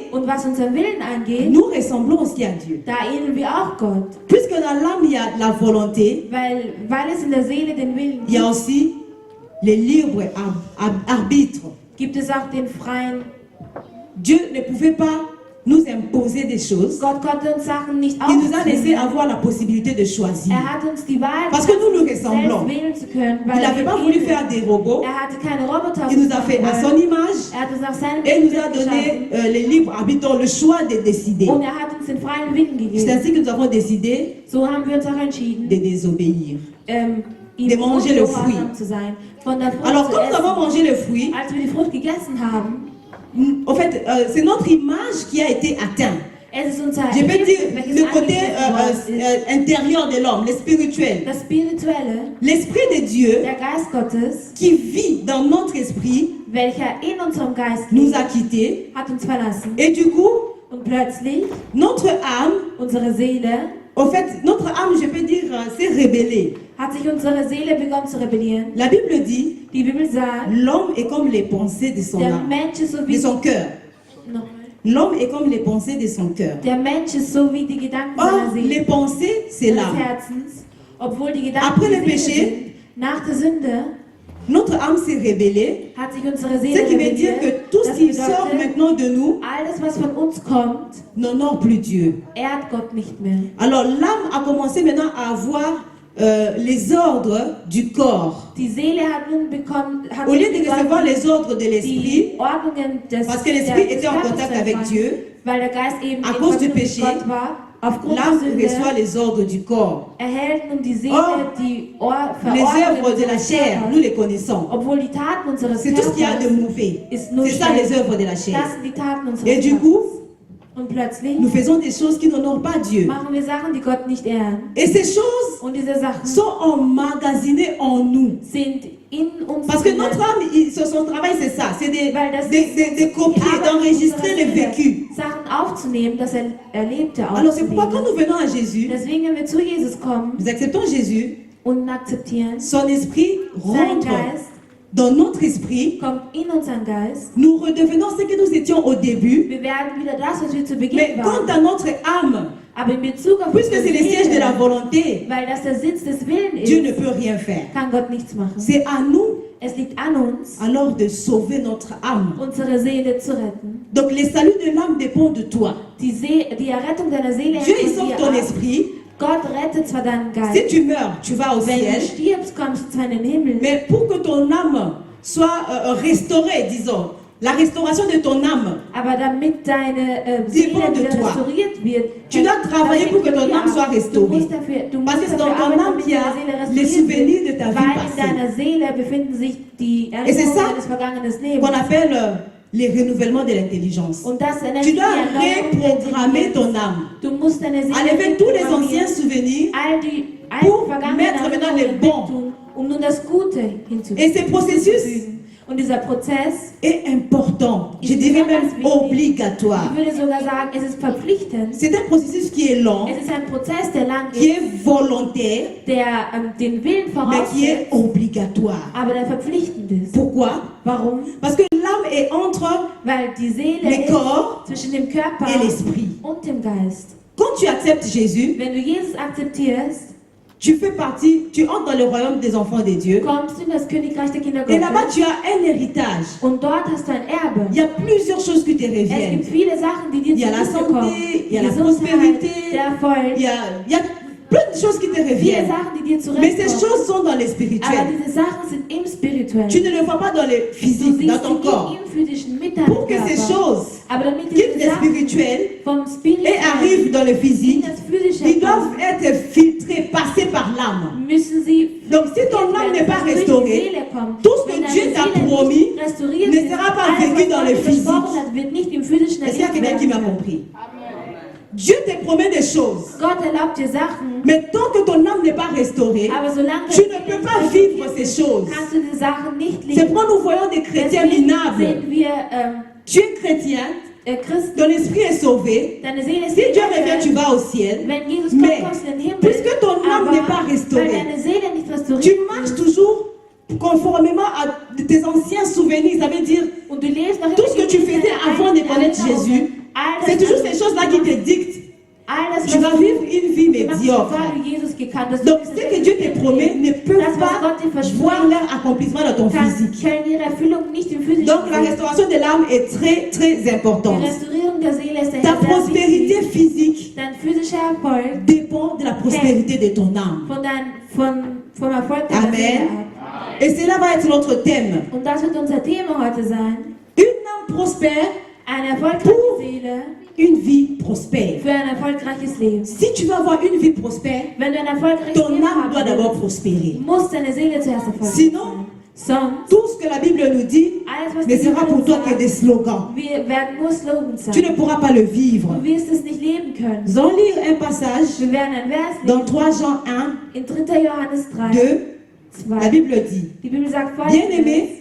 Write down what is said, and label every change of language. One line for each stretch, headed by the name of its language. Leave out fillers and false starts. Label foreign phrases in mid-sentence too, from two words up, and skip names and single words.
German: Und was unseren Willen angeht,
French: nous ressemblons aussi à Dieu.
German: da ähneln wir auch Gott.
French: Puisque dans l'âme, il y a la volonté,
German: Weil es in der Seele den Willen
French: il y a
German: gibt,
French: aussi le libre arbitre.
German: gibt es auch den freien.
French: Dieu ne pouvait pas nous imposer des choses.
German: Gott konnte uns Sachen nicht
French: Il nous a laissé
German: aufzwingen.
French: avoir la possibilité de choisir.
German: Er hat uns die Wahl
French: Parce que nous nous
German: gegeben,
French: ressemblons.
German: selbst wählen zu können,
French: Il
German: weil
French: n'avait pas
German: wir
French: voulu
German: ähneln.
French: faire des robots.
German: Er hatte keine Roboter
French: Il nous a fait à son image
German: Er hat uns nach seinem
French: et il nous a
German: Bild geschaffen.
French: donné le libre arbitre, le choix de décider.
German: Und er hat uns uns den freien Willen
French: C'est
German: gegeben.
French: ainsi que nous avons décidé
German: So haben wir uns auch entschieden,
French: de désobéir.
German: ihm
French: de manger le
German: ungehorsam
French: fruit.
German: zu sein, von der Frucht
French: Alors,
German: zu
French: quand nous avons
German: essen.
French: mangé le fruit,
German: Als wir die Frucht gegessen haben,
French: en fait, c'est notre image qui a été atteinte.
German: es ist unser
French: Je peux dire
German: welches
French: le côté
German: angegriffen worden ist.
French: intérieur de l'homme, le spirituel.
German: Das Spirituelle,
French: L'Esprit de Dieu
German: der Geist Gottes,
French: qui vit dans notre esprit
German: welcher in unserem Geist
French: nous
German: lebt,
French: a quittés.
German: hat uns verlassen.
French: Et du coup,
German: Und plötzlich,
French: notre âme,
German: unsere Seele,
French: en fait, notre âme, je peux dire, s'est rebellée.
German: hat sich unsere Seele begonnen zu rebellieren.
French: La Bible dit,
German: Die Bibel sagt,
French: l'homme est comme les pensées de son
German: der
French: âme,
German: Mensch ist so
French: de
German: wie
French: son cœur.
German: Nochmal.
French: L'homme est comme les pensées de son cœur.
German: Der Mensch ist so wie die Gedanken
French: Or,
German: seiner Seele,
French: les pensées, c'est
German: seines
French: l'âme.
German: Herzens, obwohl die Gedanken
French: Après le
German: die Seele
French: péché,
German: sind. Nach der Sünde
French: Notre âme s'est rebellée.
German: hat sich unsere
French: Ce
German: Seele
French: qui veut dire
German: rebelliert.
French: que tout ce
German: Das
French: qui sort
German: bedeutet,
French: maintenant de nous
German: alles, was von uns kommt,
French: n'honore plus Dieu.
German: ehrt Gott nicht mehr.
French: Alors l'âme a commencé maintenant à avoir les ordres du corps.
German: Die Seele hat nun bekommen, hat
French: Au lieu
German: nun
French: de recevoir
German: begonnen,
French: les ordres de l'esprit,
German: die Ordnungen des
French: parce que l'esprit
German: des
French: était en
German: Körpers
French: contact
German: zu
French: avec
German: empfangen,
French: Dieu,
German: weil der Geist eben
French: à
German: in
French: cause du
German: Verbindung mit
French: péché,
German: Gott war. Aufgrund
French: l'âme
German: der
French: reçoit
German: Sünde
French: les ordres du corps.
German: erhält nun die Seele
French: Or,
German: die
French: Les œuvres de la
German: unseres
French: chair,
German: Körpers.
French: nous les connaissons.
German: Obwohl die Taten unseres
French: C'est tout ce qu'il y a de
German: Körpers
French: mauvais.
German: ist nur
French: C'est ça
German: schlecht.
French: les œuvres de la chair.
German: Das sind die Taten unseres
French: Et du
German: Körpers.
French: coup,
German: Und plötzlich
French: nous faisons des choses qui n'honorent pas Dieu.
German: machen wir Sachen, die Gott nicht ehren.
French: Et ces choses
German: Und diese Sachen
French: sont emmagasinées en nous.
German: sind in uns
French: Parce que
German: drin.
French: notre âme, son travail c'est ça, c'est
German: Weil das
French: de copier,
German: die Arbeit
French: d'enregistrer
German: unserer
French: le
German: Seele,
French: vécu.
German: Sachen aufzunehmen, das er erlebte
French: Alors c'est pourquoi quand
German: aufzunehmen.
French: nous venons à Jésus,
German: Deswegen, wenn wir zu Jesus kommen
French: nous acceptons Jésus,
German: und akzeptieren,
French: son esprit
German: sein
French: rentre
German: Geist
French: dans notre esprit,
German: kommt in unseren Geist.
French: nous redevenons ce que nous étions au début,
German: Wir werden wieder das, was wir zu
French: mais
German: Beginn
French: quant
German: waren.
French: à notre âme,
German: Aber in Bezug auf
French: puisque
German: unsere
French: c'est le siège de la
German: Seele,
French: volonté,
German: weil das der Sitz des Willens
French: Dieu ne
German: ist,
French: peut rien faire.
German: kann Gott nichts machen.
French: C'est à nous
German: Es liegt an uns,
French: alors de sauver notre âme.
German: unsere Seele zu retten.
French: Donc le salut de l'âme dépend de toi.
German: Die Errettung deiner Seele
French: Dieu
German: hängt
French: il
German: von
French: sauve
German: dir
French: ton
German: ab.
French: esprit.
German: Gott rettet zwar deinen
French: Si
German: Geist,
French: tu meurs, tu vas au
German: wenn du
French: ciel.
German: stirbst, kommst du zwar in den Himmel,
French: Mais pour que ton âme soit restaurée, disons, la restauration de ton âme,
German: aber damit deine Seele
French: Dépend de
German: wieder
French: toi.
German: restauriert wird,
French: Tu dois travailler pour que ton âme soit restaurée.
German: Du musst dafür
French: Parce que c'est dans
German: arbeiten,
French: ton âme
German: damit
French: qu'il y a
German: deine Seele
French: les
German: restauriert
French: souvenirs
German: wird,
French: de ta vie
German: weil in
French: passée.
German: deiner Seele befinden sich die
French: Et c'est
German: Erinnerungen
French: ça
German: deines vergangenen
French: qu'on
German: Lebens.
French: appelle les renouvellements de l'intelligence.
German: Und das nennt
French: Tu
German: sich
French: dois
German: die Erneuerung der
French: reprogrammer
German: Intelligenz.
French: ton âme.
German: Du musst deine Seele
French: Enlever tous les
German: reprogrammieren,
French: anciens souvenirs.
German: all die
French: pour
German: alten vergangenen
French: mettre maintenant les
German: Erinnerungen
French: bons.
German: wegtun, um nun das Gute
French: Et ce processus
German: hinzuzufügen. Und dieser Prozess,
French: est important. Je dirais même obligatoire.
German: ich würde sogar sagen, es ist verpflichtend.
French: C'est un processus qui est long,
German: Es ist ein Prozess, der lang
French: qui
German: ist,
French: est volontaire,
German: der den Willen
French: mais qui est
German: voraussetzt,
French: obligatoire.
German: aber der verpflichtend ist.
French: Pourquoi?
German: Warum?
French: Parce que l'âme est entre
German: Weil die Seele
French: le corps
German: ist zwischen dem Körper
French: et l'esprit.
German: und dem Geist.
French: Quand tu acceptes Jésus,
German: Wenn du Jesus akzeptierst,
French: tu fais partie, tu entres dans le royaume des enfants de Dieu.
German: kommst du in das Königreich der Kinder
French: Et là-bas,
German: Gottes.
French: tu as un héritage.
German: Und dort hast du ein Erbe.
French: Il y a plusieurs choses qui te
German: Es
French: reviennent.
German: gibt viele Sachen, die dir
French: Il y a la
German: zugute kommen.
French: santé, il y
German: Die
French: a la
German: Gesundheit,
French: prospérité,
German: der Erfolg,
French: il y a plein de choses qui te
German: viele
French: reviennent.
German: Sachen, die dir
French: Mais ces
German: zurechtkommen.
French: choses sont dans le
German: Aber
French: spirituel.
German: diese Sachen sind im Spirituellen.
French: Tu ne le vois pas dans le
German: Du
French: physique, dans
German: siehst
French: ton
German: sie
French: corps.
German: nicht im physischen mit deinem
French: Pour que ces
German: Körper.
French: choses
German: Aber damit
French: quittent
German: diese
French: le
German: Sachen
French: spirituel
German: vom
French: et
German: Spirituellen
French: arrivent dans le
German: in
French: physique,
German: das Physische
French: ils
German: kommen,
French: doivent être filtrés, passés par l'âme.
German: müssen sie
French: Donc si ton âme n'est pas
German: durch die
French: restaurée,
German: Seele kommen.
French: tout ce
German: Wenn
French: que Dieu
German: deine
French: t'a
German: Seele nicht
French: promis
German: restauriert
French: ne
German: ist,
French: sera pas
German: alles,
French: vécu
German: was
French: dans
German: Gott
French: le
German: dir
French: physique.
German: versprochen hat, wird nicht im physischen
French: Est-ce qu'il y a
German: erlebt
French: quelqu'un qui m'a
German: werden.
French: compris? Dieu te promet des choses,
German: Gott erlaubt dir Sachen,
French: mais tant que ton âme n'est pas restaurée,
German: aber solange
French: tu ne peux pas vivre ces choses.
German: kannst du die Sachen nicht
French: C'est
German: leben.
French: pourquoi nous voyons des chrétiens
German: Deswegen
French: minables.
German: sind wir
French: Tu es chrétien,
German: Christen,
French: ton esprit est sauvé.
German: deine Seele ist
French: Si Dieu revient,
German: gerettet.
French: tu vas au ciel.
German: Wenn Jesus
French: Mais
German: kommt, kommst du in den Himmel.
French: puisque ton âme
German: Aber
French: n'est pas
German: weil
French: restaurée,
German: deine Seele nicht restauriert
French: tu marches toujours conformément à tes anciens souvenirs. Ça veut dire,
German: und du lebst noch
French: tout ce que tu faisais avant de connaître Jésus, c'est toujours ces choses-là qui te dictent.
German: Alles,
French: Tu vas
German: was
French: vivre une vie
German: du machst,
French: médiocre.
German: bevor du Jesus gekannt hast.
French: Donc, ce que Dieu te promet ne peut
German: Das, was
French: pas
German: Gott dir
French: voir
German: verspricht,
French: leur accomplissement dans ton
German: kann
French: physique.
German: ihre Erfüllung nicht im physischen
French: Donc, la
German: sehen.
French: restauration de l'âme est très, très
German: Die
French: importante.
German: Restaurierung der Seele ist
French: Ta
German: daher sehr
French: prospérité
German: wichtig.
French: physique
German: Dein physischer Erfolg
French: dépend de la prospérité de ton âme.
German: vom Erfolg deiner Seele
French: Amen.
German: ab.
French: Et cela va être notre thème.
German: Und das wird unser Thema heute sein.
French: Une âme prospère
German: Eine erfolgreiche Seele
French: une vie prospère.
German: für ein erfolgreiches Leben.
French: Si tu veux avoir une vie prospère,
German: Wenn du ein erfolgreiches
French: ton
German: Leben
French: âme doit
German: haben
French: d'abord
German: willst,
French: prospérer.
German: muss deine Seele zuerst erfolgreich
French: Sinon,
German: sein. Sonst,
French: tout ce que la Bible nous dit
German: alles, was
French: ne
German: die
French: sera
German: Bibel
French: pour toi
German: sagt,
French: que des slogans.
German: wir werden nur Slogans
French: Tu ne
German: sein.
French: pourras pas le vivre.
German: Du wirst es nicht leben können.
French: Nous allons lire un passage
German: Wir werden ein Vers
French: dans
German: lesen
French: 3 Jean 1,
German: in 3. Johannes 3,
French: 2. La
German: 2.
French: Bible dit,
German: Die Bibel sagt
French: bien-aimé,